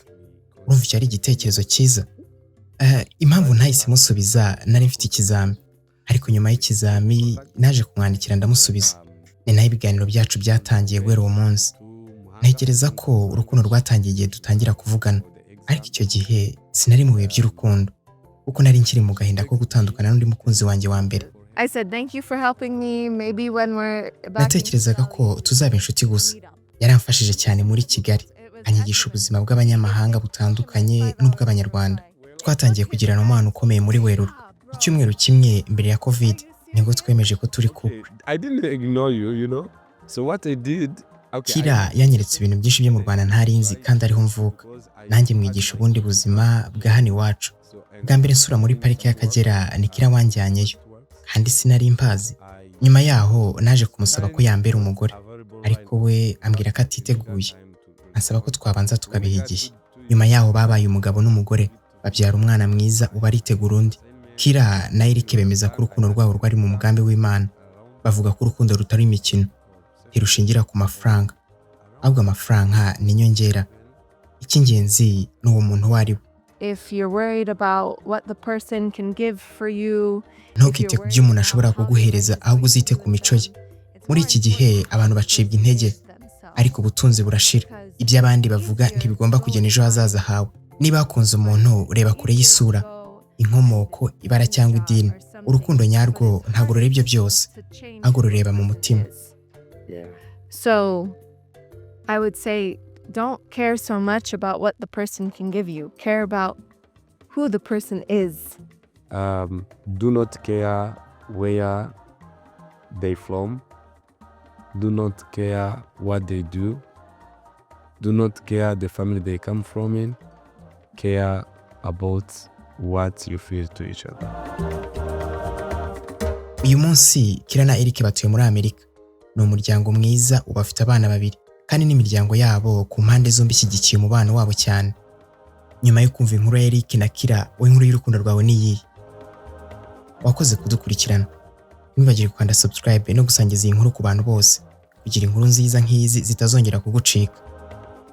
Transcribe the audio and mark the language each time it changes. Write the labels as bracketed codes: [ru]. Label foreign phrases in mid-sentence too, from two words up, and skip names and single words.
[rw] Urumva cyari igitekerezo cyiza? Impamvu ntahise musubiza nari mfite ikizami, ariko nyuma y'ikizami naje kumwandikira ndamusubiza. Ni naho ibiganiro byacu byatangiye guhera uwo munsi. Ntekereza ko urukundo rwatangiye igihe dutangira kuvugana, ariko icyo gihe sinari mu bihe by'urukundo, kuko nari nkiri mu gahinda ko gutandukana n'undi mukunzi wanjye wa mbere. [en] I said thank you for helping me, maybe when we're back. [rw] Natekerezaga ko tuzaba inshuti gusa. Yaramfashije cyane muri Kigali, anyigisha ubuzima bw'abanyamahanga butandukanye n'ubw'abanyarwanda. Twatangiye kugirana umubano ukomeye muri Werurwe. Icyumweru kimwe mbere ya COVID nibwo twemeje ko turi couple. [en] I didn't ignore you, you know. So what I did, [rw] Kira yanyeretse ibintu byinshi byo mu Rwanda ntari nzi kandi ariho mvuka. Nanjye mwigisha ubundi buzima bwa hano iwacu. Bwa mbere nsura muri parike y'Akagera ni Kira wanjyanyeyo, kandi sinari mpazi. Nyuma yaho naje kumusaba ko yambera umugore, ariko we ambwira ko atiteguye, ansaba ko twabanza tukabiha igihe. Nyuma yaho babaye umugabo n'umugore, babyara umwana mwiza uba aritegura undi. Kira na Eric bemeza ko urukundo rwabo rwari mu mugambi w'Imana. Bavuga ko urukundo rutari imikino, ntirushingira ku mafaranga, ahubwo amafaranga ni inyongera. Icy'ingenzi ni uwo muntu wari we. [en] If you're worried about what the person can give for you, [rw] ntukite ku byo umuntu ashobora kuguhereza, ahubwo uzite ku mico ye. Muri iki gihe abantu bacibwa intege, ariko ubutunzi burashira. Ibyo abandi bavuga ntibigomba kugena ejo hazaza hawe. Niba wakunze umuntu, reba kure y'isura, inkomoko, ibara cyangwa idini. Urukundo nyarwo ntabwo rureba ibyo byose, ahubwo rureba mu mutima. [en] So I would say don't care so much about what the person can give you. Care about who the person is. Do not care where they from. Do not care what they do. Do not care the family they come from in. Care about what you feel to each other. [rw] Uyu munsi Kira na Eric batuye muri Amerika. Ni umuryango mwiza, ubafite abana 2, kandi n'imiryango yabo ku mpande zombi ishyigikiye umubano wabo cyane. Nyuma yo kumva inkuru ya Eric na Kira, wowe inkuru y'urukundo rwawe ni iyi? Wakoze kudukurikirana. Ntiwibagire gukanda subscribe no gusangiza iyi nkuru ku bantu bose, kugira inkuru nziza nk'izi zitazongera kugucika.